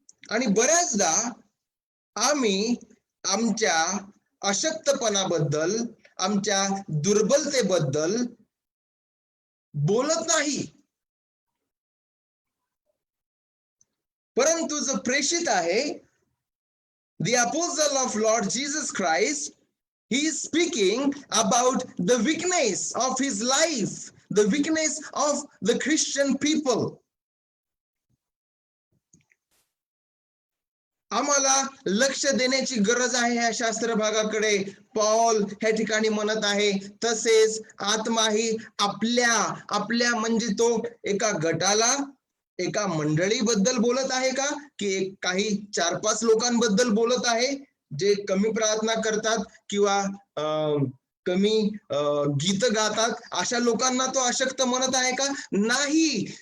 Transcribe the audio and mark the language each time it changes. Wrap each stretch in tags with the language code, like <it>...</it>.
<mr>आणि बऱ्याचदा आम्ही आमच्या अशक्तपणाबद्दल, आमच्या दुर्बलतेबद्दल बोलत नाही. परंतु जो प्रेषित आहे,</mr> <en>the apostle of Lord Jesus Christ, he is speaking about the weakness of his life, the weakness of the Christian people.</en> <mr>आम्हाला लक्ष देण्याची गरज आहे ह्या शास्त्र भागाकडे. पौल ह्या ठिकाणी म्हणत आहे, तसेच आत्माही आपल्या म्हणजे तो एका गटाला, एका मंडळीबद्दल बोलत आहे का, की काही 4-5 लोकांबद्दल बोलत आहे जे कमी प्रार्थना करतात किंवा कमी गीत गातात, अशा लोकांना तो अशक्त म्हणत आहे का? नाही.</mr>